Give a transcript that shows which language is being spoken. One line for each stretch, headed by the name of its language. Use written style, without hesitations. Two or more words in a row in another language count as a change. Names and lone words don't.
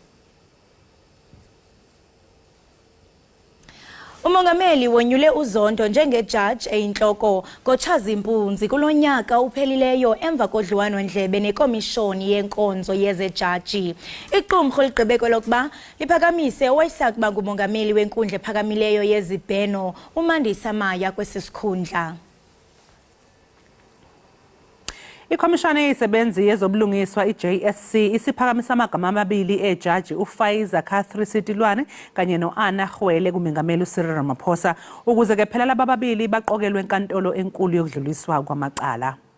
Xhosa: Umongameli wonyule uZondo njengejaji eyintloko ngoTshazimpunzi kulonyaka uphelileyo emva kodliwano-ndlebe nekomishoni yenkonzo yezejaji. Iqumrhu ligqibe kwelokuba liphakamise owayesakuba ngumongameli wenkundla ephakamileyo yezibheno uMandisa Maya kwesi sikhundla.
Zulu: Ikomishana yezisebenzi yezobulungiswa iJSC isiphakamisa amagama amabili ejaji uFaiza Catherine Sitilwane kanye noAnna Gwele kumengameli uCyril Ramaphosa ukuze ke phela laba babili baqokelwe enkantolo enkulu yokudluliswa kwamacala.